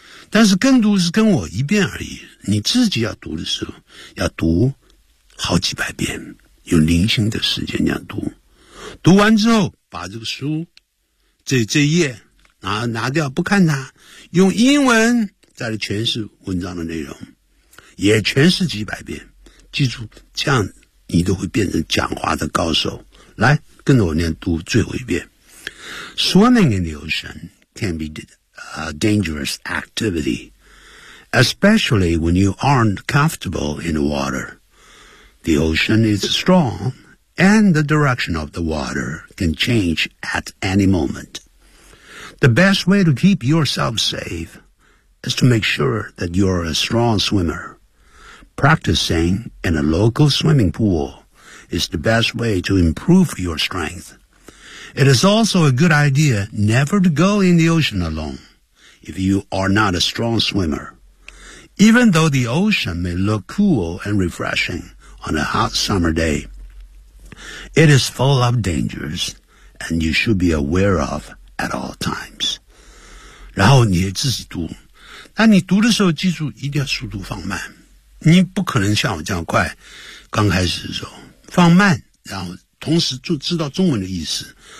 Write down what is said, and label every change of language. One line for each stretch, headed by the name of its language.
Chinese: 但是跟读是跟我一遍而已，你自己要读的时候要读好几百遍，有零星的时间要读，读完之后把这个书这页 拿掉不看它，用英文再来诠释文章的内容，也诠释几百遍，记住，这样你都会变成讲话的高手。来跟着我念读最后一遍。
English: Swimming in the ocean can be did a dangerous activityespecially when you aren't comfortable in the water. The ocean is strong, and the direction of the water can change at any moment. The best way to keep yourself safe is to make sure that you're a strong swimmer. Practicing in a local swimming pool is the best way to improve your strength. It is also a good idea never to go in the ocean alone if you are not a strong swimmer. Even though the ocean may look cool and refreshing on a hot summer day, it is full of dangers and you should be aware of at all times.
Chinese: 然后你也自己读，但你读的时候记住一定要速度放慢，你不可能像我这样快，刚开始的时候放慢，然后同时就知道中文的意思。